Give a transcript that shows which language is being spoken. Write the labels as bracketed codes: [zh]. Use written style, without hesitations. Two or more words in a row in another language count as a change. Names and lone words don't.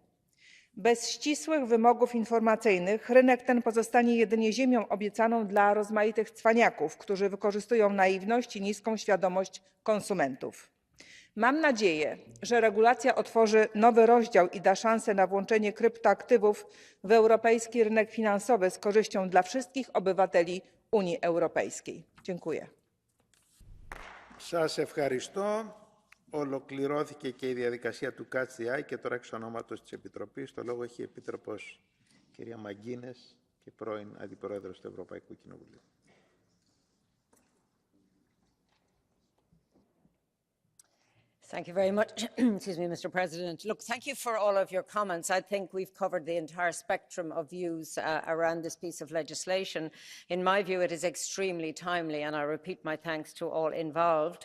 [pl] Bez ścisłych wymogów informacyjnych rynek ten pozostanie jedynie ziemią obiecaną dla rozmaitych cwaniaków, którzy wykorzystują naiwność i niską świadomość konsumentów. Mam nadzieję, że regulacja otworzy nowy rozdział i da szansę na włączenie kryptoaktywów w europejski rynek finansowy z korzyścią dla wszystkich obywateli Unii Europejskiej. Dziękuję. [el] Σας ευχαριστώ. Ολοκληρώθηκε και η διαδικασία του [en] Catch the Eye [el] και τώρα εξ ονόματος της Επιτροπής το λόγο έχει η Επίτροπος κυρία Μαγκίνες και πρώην Αντιπρόεδρος του Ευρωπαϊκού Κοινοβουλίου. [en] Thank you very much, excuse me, Mr. President. Look, thank you for all of your comments. I think we've covered the entire spectrum of views around this piece of legislation. In my view, it is extremely timely, and I repeat my thanks to all involved.